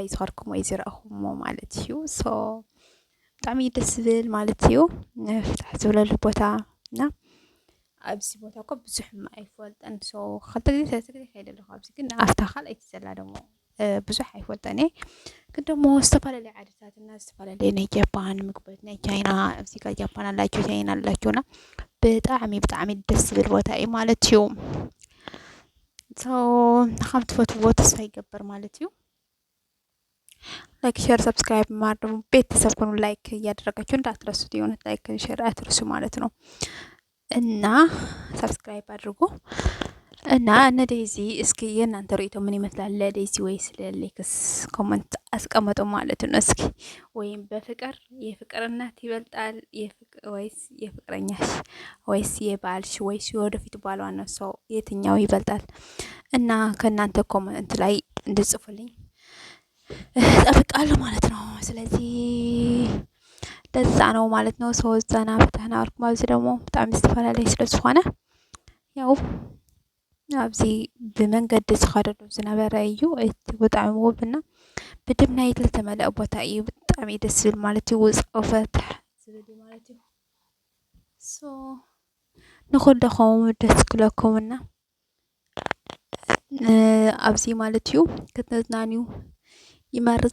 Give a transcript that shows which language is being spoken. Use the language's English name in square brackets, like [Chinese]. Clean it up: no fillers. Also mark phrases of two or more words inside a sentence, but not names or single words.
[Tigrinya] ዝኸድኩም ወይ ዝረአኹሞ ማለት እዩ። ብጣዕሚ ደስ ዝብል ማለት እዩ። ፍታሕ ዝበለሉ ቦታ እና ኣብዚ ቦታ እኮ ብዙሕ ኣይፈልጠን። ክልተ ግዜ ሰለስተ ግዜ ከይደ ኣለኹ ኣብዚ ግን ኣፍታ ካልአይቲ ዘላ ደሞ ብዙሕ ኣይፈልጠን እየ። ግን ደሞ ዝተፈላለዩ ዓድታት እና ዝተፈላለዩ ናይ ጃፓን ምግብታት ናይ ቻይና ኣብዚ ጋር ጃፓን ኣላቸው ቻይና ኣላቸውና ብጣዕሚ ብጣዕሚ ደስ ዝብል ቦታ እዩ ማለት እዩ። ንኻብ ትፈትውዎ ተስፋ ይገብር ማለት እዩ። [English] like share subscribe [Amharic] ማድረግ ቤተሰብ ኮኑ ላይክ እያደረጋችሁ እንዳትረሱት የሆነት [English] like share [Amharic] አትርሱ ማለት ነው። እና ሰብስክራይብ አድርጉ። እና እነ ዴዚ እስኪ የእናንተ ርኢቶ ምን ይመስላል? ለዴዚ ወይስ ለሌክስ ኮመንት አስቀምጡ ማለት ነው። እስኪ ወይም በፍቅር የፍቅር እናት ይበልጣል ወይስ የፍቅረኛሽ ወይስ የባልሽ ወይስ የወደፊት ባሏ ነው ሰው የትኛው ይበልጣል? እና ከእናንተ ኮመንት ላይ እንድጽፉልኝ እጠብቃለሁ ማለት ነው። ስለዚህ ለዛ ነው ማለት ነው። [Tigrinya] ዘና ፈታና ወርኩም ኣብዚ ደግሞ ብጣዕሚ ዝተፈላለዩ ስለ ዝኾነ ያው ኣብዚ ብመንገዲ ዝኸደሉ ዝነበረ እዩ። እቲ ብጣዕሚ ውብና ብድምናይ ዝተመልአ ቦታ እዩ። ብጣዕሚ ደስ ዝብል ማለት እዩ። ውፅእ ፈታሕ ዝብል ማለት እዩ። ንኹልኩም ደስ ክብለኩምና ኣብዚ ማለት እዩ ክትዝናንዩ ይመርፅ